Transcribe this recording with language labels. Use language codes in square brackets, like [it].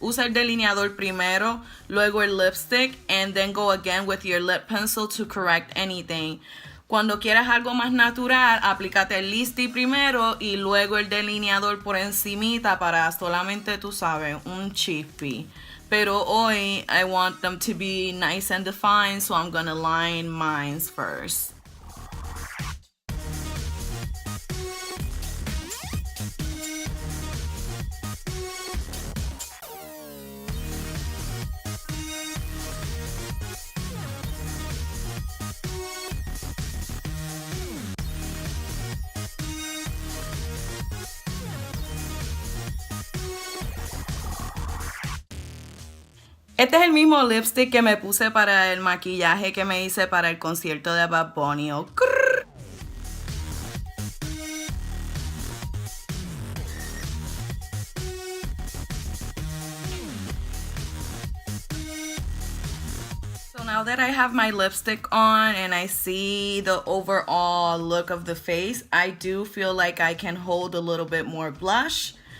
[es] Usa el delineador primero, luego el lipstick, [en] and then go again with your lip pencil to correct anything. [es] Cuando quieras algo más natural, aplícate el lipstick primero y luego el delineador por encimita para solamente, tú sabes, un chispy. Pero hoy [en] I want them to be nice and defined, so I'm gonna line mine first. [es] Este es el mismo lipstick que me puse para el maquillaje que me hice para el concierto de Bad Bunny. [en] Oh, so now that I have my lipstick on and I see the overall look of the face, I do feel like I can hold a little bit more blush.